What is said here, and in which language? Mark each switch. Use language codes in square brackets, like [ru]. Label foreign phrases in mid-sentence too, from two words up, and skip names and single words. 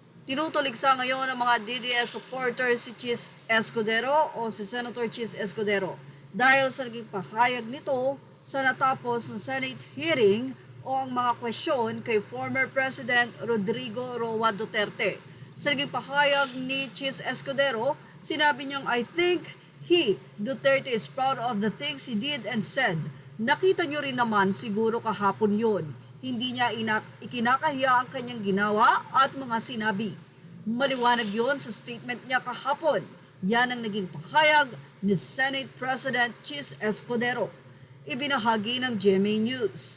[tl] Tinutuligsa ngayon ng mga DDS supporters si Chis Escudero o si Senator Chis Escudero dahil sa naging pahayag nito sa natapos ng [en] Senate hearing [tl] o ang mga kwestiyon kay [en] former President [tl] Rodrigo Roa Duterte. Sa naging pahayag ni Chis Escudero, sinabi niyang, [en] "I think Duterte is proud of the things he did and said. [tl] Nakita niyo rin naman siguro kahapon yun. Hindi niya ikinakahiya ang kanyang ginawa at mga sinabi. Maliwanag yon sa statement niya kahapon." Yan ang naging pahayag ni Senate President Chis Escudero. Ibinahagi ng GMA News.